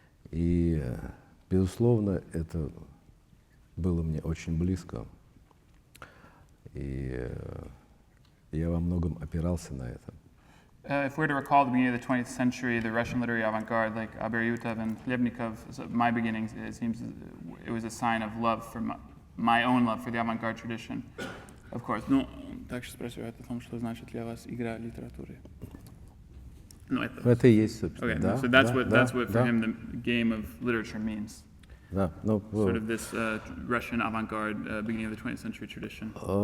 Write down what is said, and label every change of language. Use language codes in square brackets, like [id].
[ru] И, безусловно, это было мне очень близко. И я во многом опирался на это. [en] If we're to recall the beginning of the 20th century, the Russian literary avant-garde like Aberyutov and Hlyebnikov, my beginnings, it seems it was a sign of love for my own love for the avant-garde tradition. Of course. [ru] Ну, также спрашивают о том, что значит для вас игра литературы. Ну, это и есть, собственно. [en] Okay, [ru] да, [en] so that's [ru] да, [en] what for him the game of literature means. [ru] Да, ну, [en] sort of this Russian avant-garde beginning of the 20th century tradition.